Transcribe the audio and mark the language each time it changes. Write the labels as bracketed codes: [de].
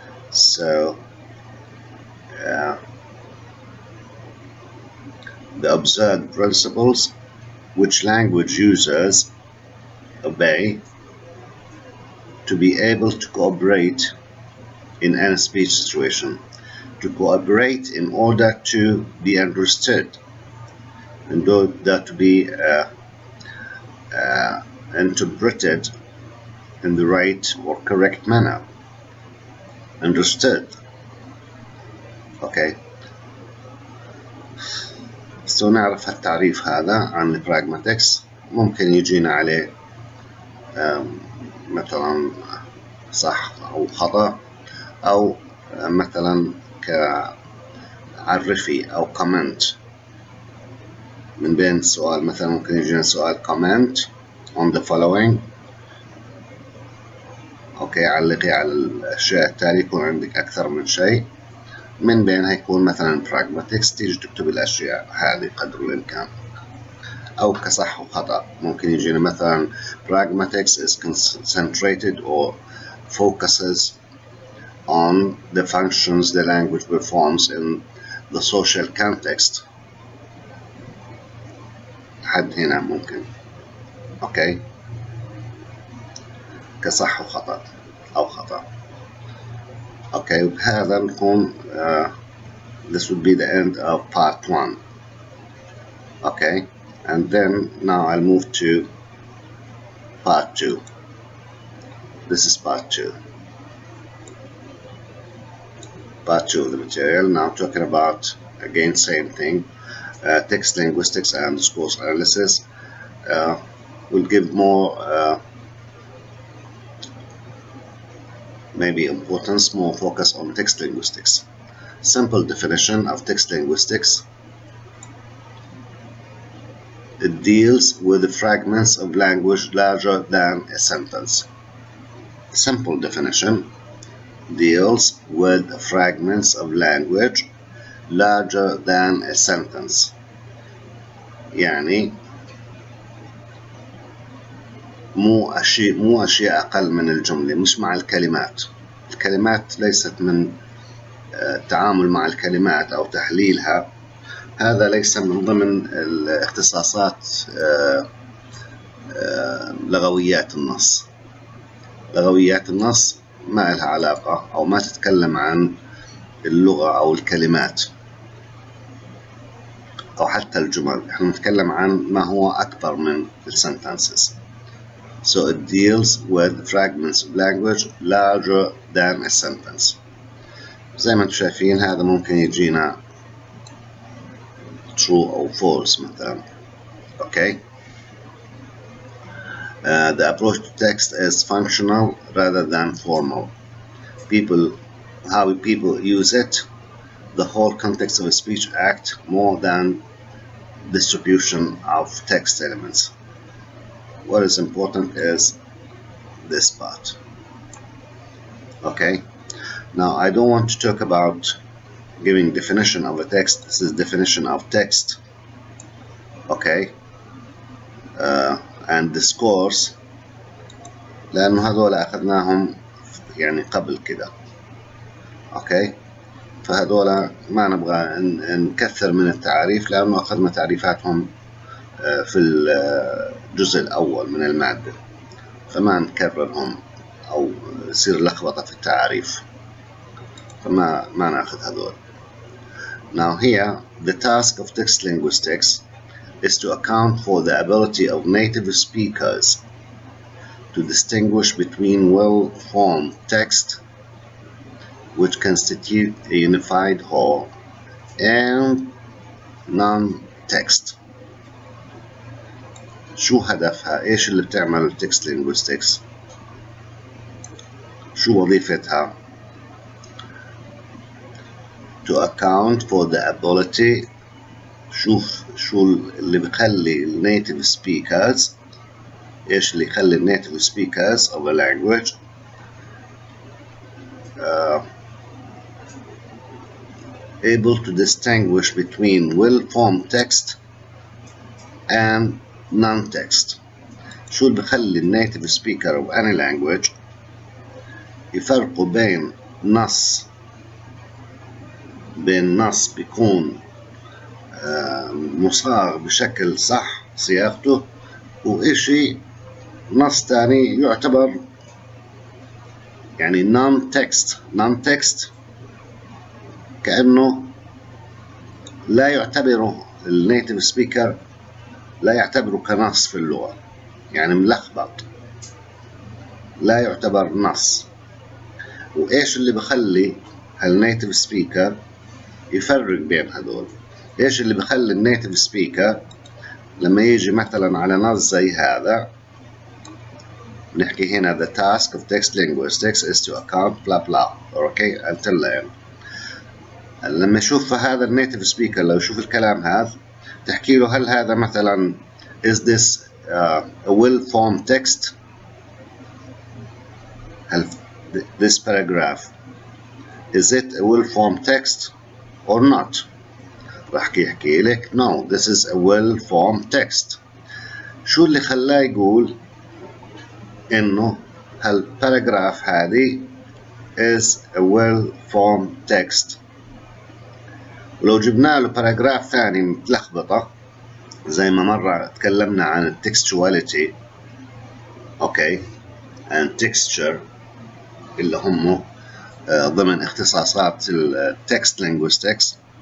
[en] So the observed principles which language users obey to be able to cooperate in any speech situation, to cooperate in order to be understood, in order to be interpreted in the right or correct manner, understood. Okay, so [ar] نعرف التعريف هذا عن البراغماتكس. ممكن يجينا عليه مثلا صح أو خطأ، أو مثلا كعرفي أو كومنت من بين السؤال. مثلا ممكن يجينا سؤال [en] comment on the following. [ar] اوكي، علقي على الاشياء التالية، يكون عندك اكثر من شيء، من بينها يكون مثلا pragmatics، تيجي تكتب الاشياء هذه قدر الامكان. او كصح وخطأ ممكن يجينا مثلا [en] pragmatics is concentrated or focuses on the functions the language performs in the social context. [ar] حد هنا ممكن. اوكي، كصح وخطأ أو خطأ. اوكي، وبهذا نكون [en] this would be the end of part 1. Okay, and then now I'll move to part 2. This is part 2. Part 2 of the material. Now talking about, again, same thing, text linguistics and discourse analysis. We'll give more maybe importance, more focus on text linguistics. Simple definition of text linguistics: it deals with the fragments of language larger than a sentence. Simple definition: deals with fragments of language larger than a sentence. [ar] يعني مو أشياء أقل من الجملة، مش مع الكلمات. الكلمات ليست من التعامل مع الكلمات أو تحليلها، هذا ليس من ضمن الاختصاصات لغويات النص. لغويات النص ما لها علاقة أو ما تتكلم عن اللغة أو الكلمات أو حتى الجمل. احنا نتكلم عن ما هو أكبر من sentences. [en] So it deals with fragments of language larger than a sentence. [ar] زي ما انتم شايفين هذا ممكن يجينا true أو false مثلا. [en] Okay. The approach to text is functional rather than formal. How people use it, the whole context of a speech act more than distribution of text elements. What is important is this part. Okay. Now I don't want to talk about giving definition of a text. This is definition of text. Okay. and discourse [ar] لأنه هذول أخذناهم يعني قبل كده. أوكي، فهذول ما نبغى نكثر من التعريف لأنه أخذنا تعريفاتهم في الجزء الأول من المادة، فما نكررهم أو يصير لخبطة في التعريف، فما نأخذ هذول. [en] Now here the task of text linguistics is to account for the ability of native speakers to distinguish between well-formed text, which constitute a unified whole, and non-text. [ar] شو هدفها؟ إيش اللي بتعمل التكست linguistics؟ شو وظيفتها؟ [en] To account for the ability، [ar] شو اللي بيخلي النيتيف [en] speakers، [ar] إيش اللي يخلي النيتيف [en] speakers of a language able to distinguish between well-formed text and non-text. [ar] شو اللي بيخلي النيتيف [en] speaker of any language [ar] يفرقوا بين نص بيكون مصاغ بشكل صح صياغته، وإشي نص تاني يعتبر يعني non-text كأنه لا يعتبره النيتيف سبيكر، لا يعتبره كنص في اللغة، يعني ملخبط، لا يعتبر نص. وإيش اللي بخلي النيتيف سبيكر يفرق بين هذول؟ إيش اللي بخلي النيتيف سبيكر لما يجي مثلا على نص زي هذا، نحكي هنا [en] the task of text linguistics is to account blah blah okay until the end. [ar] لما يشوف هذا النيتيف سبيكر، لو يشوف الكلام هذا تحكي له هل هذا مثلا [en] is this a well-formed text؟ [ar] هل [en] this paragraph is it a well-formed text or not؟ [ar] راح يحكي لك [en] no, this is a well-formed text. [ar] شو اللي خلاه يقول إنه هالباراجراف هذه [en] is a well-formed text؟ [ar] ولو جبنا له باراجراف ثاني متلخبطة زي ما مرة تكلمنا عن التكستواليتي اوكي [en] and texture [ar] اللي هم ضمن اختصاصات التكست linguistics،